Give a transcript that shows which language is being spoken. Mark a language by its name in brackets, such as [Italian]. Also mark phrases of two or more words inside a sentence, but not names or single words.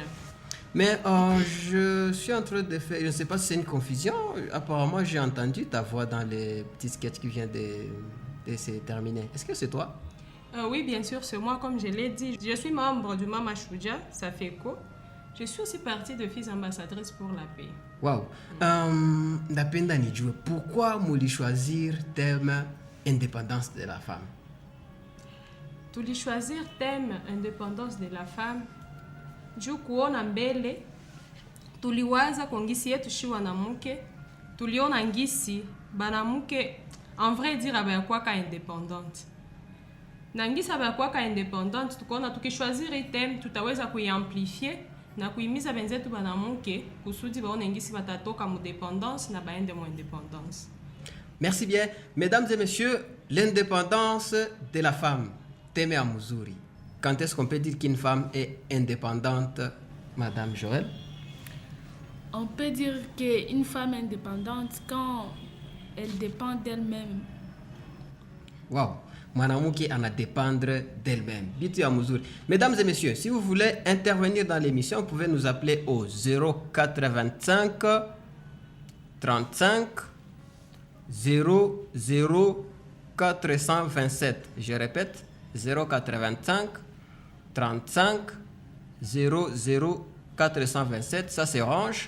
[French] Mais je suis en train de faire, je ne sais pas si c'est une confusion. Apparemment, j'ai entendu ta voix dans les petits sketchs qui viennent de se terminer. Est-ce que c'est toi? Oui, bien sûr, c'est moi, comme je l'ai dit. Je suis membre du Mama Chouja, SAFECO. Je suis aussi partie de filles ambassadrices pour la paix. Wow. [Swahili] Napenda nijue, [French] pourquoi muli choisir thème indépendance de la femme? [Swahili] Tuli [French] choisir thème indépendance de la femme [Swahili] juu kuona mbele tuliwaza kwa ngisi yetu shi wanamke, tuliona ngisi banamuke [French] en vrai dire [Swahili] abayakwaka indépendante na ngisi abayakwaka indépendante, tukaona tukichoisir hii thème tutaweza kuiamplifier na kuimiza benzetu banamuke kusudi baone ngisi batatoka mu dépendance na baende mu indépendance. [French] Merci bien. Mesdames et messieurs, l'indépendance de la femme. [Swahili] Thème à Muzuri. [French] Quand est-ce qu'on peut dire qu'une femme est indépendante, Madame Joël? On peut dire qu'une femme est indépendante quand elle dépend d'elle-même. Wow. [Swahili] Mwanamke ana [French] dépendre d'elle-même. [Swahili] Bitu ya muzuri. [French] Mesdames et messieurs, si vous voulez intervenir dans l'émission, vous pouvez nous appeler au 0425 35 00 427. Je répète, 085 35 00 427, ça c'est Orange.